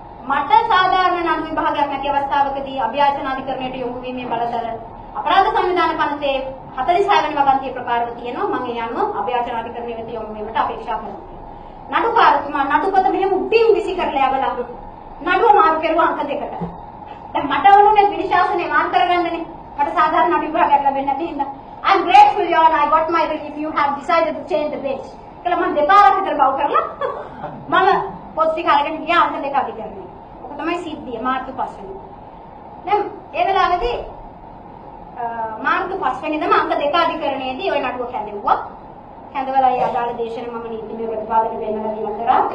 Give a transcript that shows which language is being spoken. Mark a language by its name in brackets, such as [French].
[Sinhala] මට සාධාරණ නඩු විභාගයක් නැති අවස්ථාවකදී අභ්‍යාචන අධිකරණයට යොමු වීමේ බලතල අපරාධ සංවිධාන පනතේ 46 වෙනි වගන්තියේ ප්‍රකාරව තියෙනවා. මම ඒ අනුව අභ්‍යාචන අධිකරණය වෙත යොමු වීමට අපේක්ෂා කරනවා. නඩුකාරතුමා නඩුපත මෙහෙම උඩින් විසි කරලා යවලා නඩුව මාරු කරුවා අංක 2කට. දැන් මට ඕනුනේ විනිශාසනය මාරු කරගන්නනේ. මට සාධාරණ නඩු විභාගයක් ලැබෙන්නේ නැති හින්දා [English] I'm grateful your honor I got my relief you have decided to change the bench. [Sinhala] කියලා මම දෙපාරක් විතර බව කරලා මම පොත් ටික අරගෙන ගියා අංක 2 අධිකරණය. ඔක තමයි සිද්ධිය මාර්තු 5 වෙනිදා. දැන් ඒ වෙලාවේදී මාර්තු 5 වෙනිදාම අංක 2 අධිකරණයේදී ওই නඩුව කැඳෙව්වා. කැඳවලා ඒ අදාළ දේශන මම නීතිමය ප්‍රතිපාදන දෙන්නවා කියලා කරා.